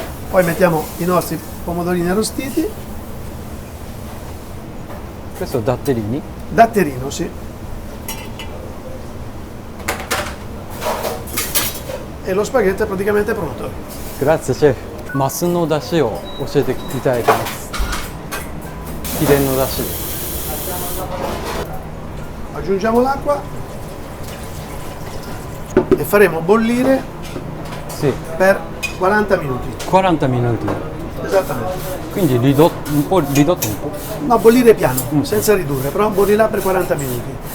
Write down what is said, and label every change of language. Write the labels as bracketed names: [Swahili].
[Italian] Poi mettiamo i nostri pomodorini arrostiti. Questo datterini. Datterino, sì. E lo spaghetto è praticamente pronto. Grazie chef. [Japanese] マスの出汁を教えていただいてます。秘伝の出汁。 [Italian] Aggiungiamo l'acqua e faremo bollire Sì. per 40 minuti. 40 minuti. Esattamente. Quindi un po' ridotto un po'. No, bollire piano, senza ridurre, però bollirà per 40 minuti.